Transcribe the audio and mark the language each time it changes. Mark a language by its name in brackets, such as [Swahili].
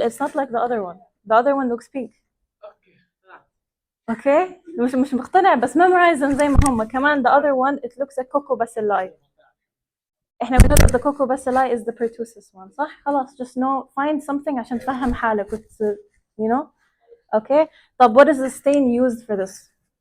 [English] It's not like the other one. The other one looks pink. Okay? [Arabic] مش مقتنع بس memorize زي ما هم. [English] كمان the other one it looks like coccobacilli. احنا we know that the coccobacilli is the pertussis one. صح؟ خلاص just know find something [Arabic] عشان تفهم حالك [English] you know? Okay? طب what is the stain used for this?